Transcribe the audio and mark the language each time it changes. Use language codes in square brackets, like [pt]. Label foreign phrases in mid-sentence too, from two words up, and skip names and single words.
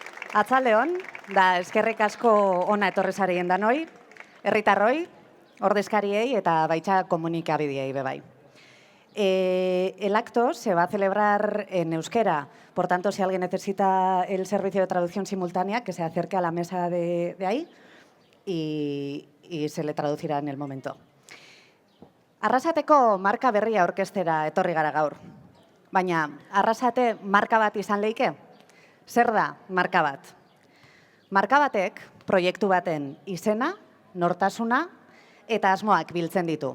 [eu] Atzaldeon, da eskerrik asko ona etorri zarien danoi, herritarroi, ordezkariei eta baita komunikabideei bebai. [es] El acto se va a celebrar en euskera, por tanto, si alguien necesita el servicio de traducción simultánea, que se acerque a la mesa de ahí y se le traducirá en el momento. [eu] Arrasateko marka berria orkestera etorri gara gaur. Baina, Arrasate marka bat izan leike? Zer da marka bat? Marka batek proiektu baten izena, nortasuna eta asmoak biltzen ditu.